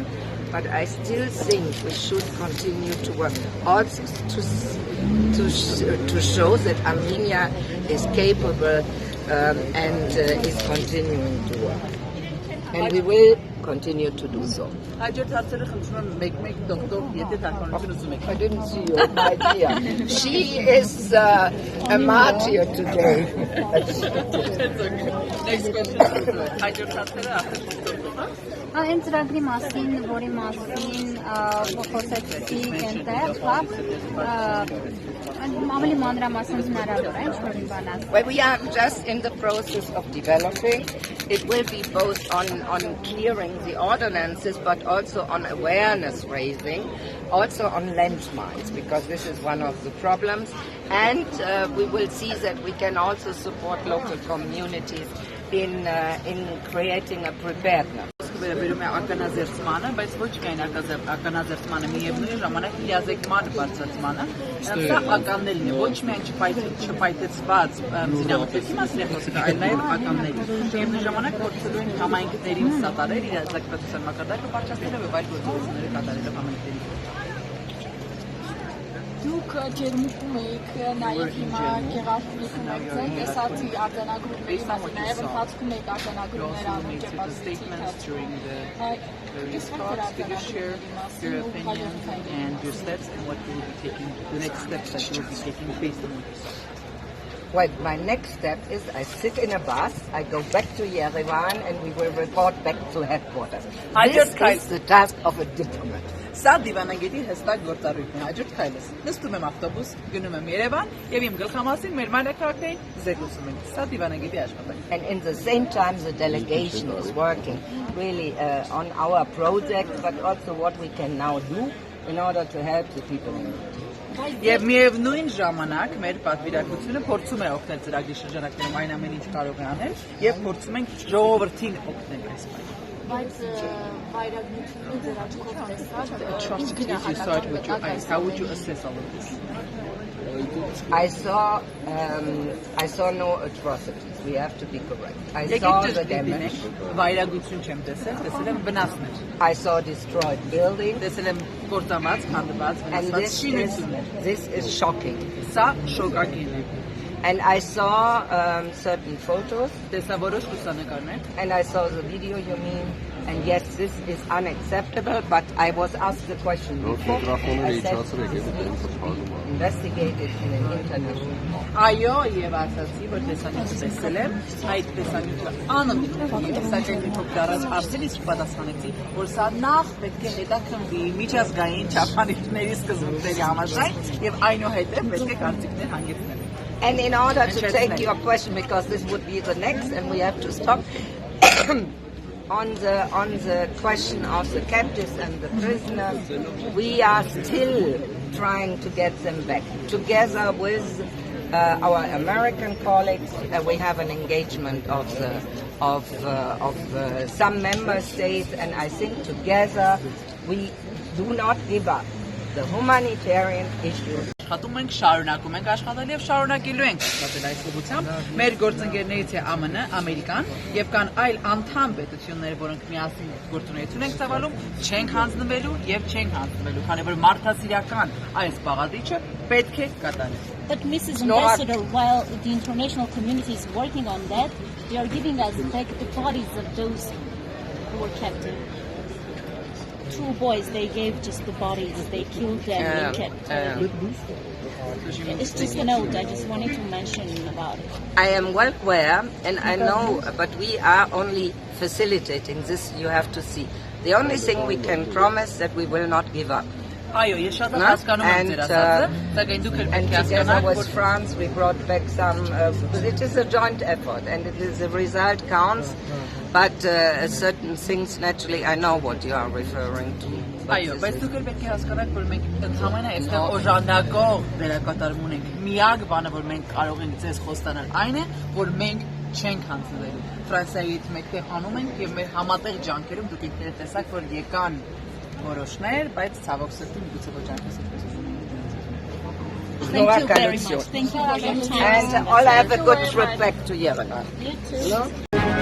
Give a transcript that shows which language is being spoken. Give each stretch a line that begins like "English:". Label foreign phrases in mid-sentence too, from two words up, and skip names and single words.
English: But I still think we should continue to work also to show that Armenia is capable and is continuing to work. And we will continue to do so. I didn't see you, my dear. She is a martyr today. Next question.
Armenian: Այն ծրագրի մասին, որի մասին խոսեցի այնտեղ, ավելի մանրամասն հնարավոր է, ինչ-որ մի բան ասել։
English: Well, we are just in the process of developing. It will be both on clearing the ordinances, but also on awareness raising, also on landmines, because this is one of the problems. And we will see that we can also support local communities in creating a preparedness.
Armenian: Վերաբերում է ականաձերծմանը, բայց ոչ միայն ականաձերծմանը, միևնույն ժամանակ լիազեկման բարձրացմանը, սա ականներն է, ոչ միայն չպայթեցված զինամթերքի մասին է խոսքը, այլ նաև ականների։ Միևնույն ժամանակ փորձելու են համայնքներին սատարել իր ազգակցության մակարդակը բարձրացնելով եւ այլ գործողություններ կատարելով համայնքների։ Դուք ջերմուկում եք նաև հիմա գեղարվեստում եք տեսածի արձանագրումների մասին, նաև ընթացքում եք արձանագրումներ անում
English: and your steps and what you will be taking, the next steps that you will be taking based on this. Well, my next step is I sit in a bus, I go back to Yerevan, and we will report back to headquarters. This is the task of a diplomat.
Armenian: Սա դիվանագետի հստակ գործառույթն է, հաջորդ քայլս։ Նստում եմ ավտոբուս, գնում եմ Երևան եւ իմ գլխամասին մեր մայրաքաղաքներին զեկուցում եմ։ Սա դիվանագետի աշխատանք։
English: And in the same time the delegation is working really on our project, but also what we can now do in order to help the people in need.
Armenian: Եվ միևնույն ժամանակ մեր պատվիրակությունը փորձում է օգնել ծրագրի շրջանակներում այն ամեն ինչ կարող է անել եւ փորձում ենք ժողովրդին օգնել այս բանը։ Բայց վայրագնությունը ձեր աչքով տեսած
English: How would you assess all of this? I saw no atrocities. We have to be correct. I saw the damage.
Armenian: Վայրագություն չեմ տեսել, տեսել եմ վնասներ։
English: I saw destroyed buildings.
Armenian: Տեսել եմ կորտամած, քանդված, վնասված շինություններ։
English: This is shocking.
Armenian: Սա շոկակին է։
English: And I saw certain photos.
Armenian: Տեսա որոշ լուսանկարներ։
English: And I saw the video, you mean? And yes, this is unacceptable, but I was asked the question before. I said, investigated in an international law.
Armenian: Այո, եւ ասացի, որ տեսանյութը տեսել եմ, այդ տեսանյութը անընդհատ սակայն մի փոքր առաջ ասելիս պատասխանեցի, որ սա նախ պետք է հետաքննվի միջազգային չափանիշների սկզբունքների համաձայն եւ այնուհետեւ պետք է կարծիքներ հանգեցնել։
English: And in order to take your question, because this would be the next, and we have to stop. On the question of the captives and the prisoners, we are still trying to get them back. Together with our American colleagues, we have an engagement of some member states, and I think together we do not give up the humanitarian issue.
Armenian: Աշխատում ենք, շարունակում ենք աշխատել եւ շարունակելու ենք աշխատել այս ուղղությամբ։ Մեր գործընկերներից է ԱՄՆ, Ամերիկան եւ կան այլ անդամ պետություններ, որոնք միասին գործունեություն են ծավալում, չենք հանձնվելու եւ չենք հանձնվելու, քանի որ մարդասիրական այս բաղադրիչը պետք է կատարել։
English: But Mrs. Ambassador, while the international community is working on that, they are giving us back the bodies of those who were captive. 2 boys, they gave just the bodies, they killed them, they kept it's just a note, I just wanted to mention about it. I am well aware, and I know, but we are only facilitating this, you have to see. The only thing we can promise that we will not give up. And together with France we brought back some, it is a joint effort and it is the result counts, but certain things naturally I know what you are referring to.
Armenian: Այո, բայց դուք էլ պետք է հասկանաք, որ մենք ընդհանրապես այստեղ օժանդակող դերակատարում ունենք։ Միակ բանը, որ մենք կարող ենք ձեզ խոստանալ, այն է, որ մենք չենք հանձնվելու։ Ֆրանսիայից մեկտեղ անում ենք եւ մեր համատեղ ջանքերում դուք ինքներդ տեսաք, որ եկան որոշներ, բայց ցավոք սրտի միգուցե ոչ այնպես է։
English: Thank you very much. Thank you for your time. And all have a good trip back to Yerevan. You too.